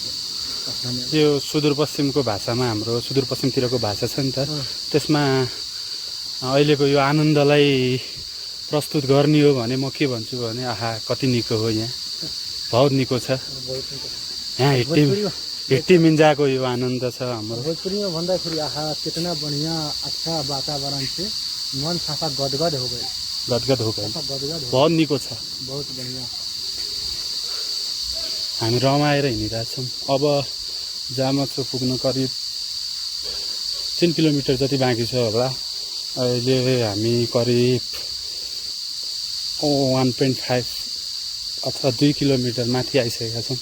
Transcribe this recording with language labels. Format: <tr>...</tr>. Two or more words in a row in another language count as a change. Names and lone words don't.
<ne>यो सुदूरपश्चिमको भाषामा, हाम्रो सुदूरपश्चिमतिरको भाषा छ नि त, त्यसमा अहिलेको यो आनन्दलाई प्रस्तुत गर्ने हो भने म के भन्छु भने आहा कति निको हो।</ne> <dty>यहाँ बहुत निको छ। यहाँ हिट्टी मिन्जाको यो आनन्द छ हाम्रो।</dty> <ne>भोजपुरीमा भन्दाखेरि</ne> <hi>आहा कितना बढ़िया अच्छा वातावरण से मन साफा गदगद हो गए। गदगद हो गए, गदगद हो,</hi> <dty>बहुत निको छ।</dty> <hi>बहुत बढ़िया।</hi> <ne>हामी रमाएर हिँडिरहेछौँ। अब जामचो पुग्न करिब 3 किलोमिटर जति बाँकी छ होला। अहिले हामी करिब 1.5 अथवा 2 किलोमिटर माथि आइसकेका छौँ।</ne>